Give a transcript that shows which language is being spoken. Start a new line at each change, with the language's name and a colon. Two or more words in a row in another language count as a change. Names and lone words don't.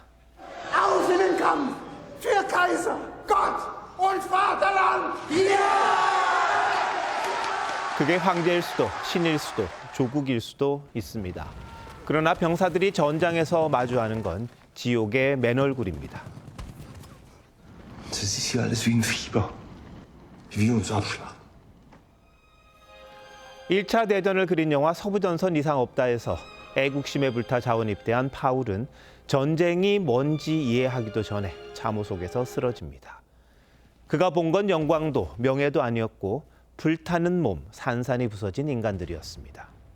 German: Außen Kampf für Kaiser, Gott und Vaterland!
Korean: 그게 황제일 수도, 신일 수도, 조국일 수도 있습니다. 그러나 병사들이 전장에서 마주하는 건 지옥의 맨얼굴입니다.
German: Das ist hier alles wie ein Fieber, wie uns abschlagen.
Korean: 1차 대전을 그린 영화 서부전선 이상 없다에서 애국심에 불타 자원입대한 파울은 전쟁이 뭔지 이해하기도 전에 참호 속에서 쓰러집니다. 그가 본 건 영광도 명예도 아니었고 불타는 몸, 산산이 부서진 인간들이었습니다.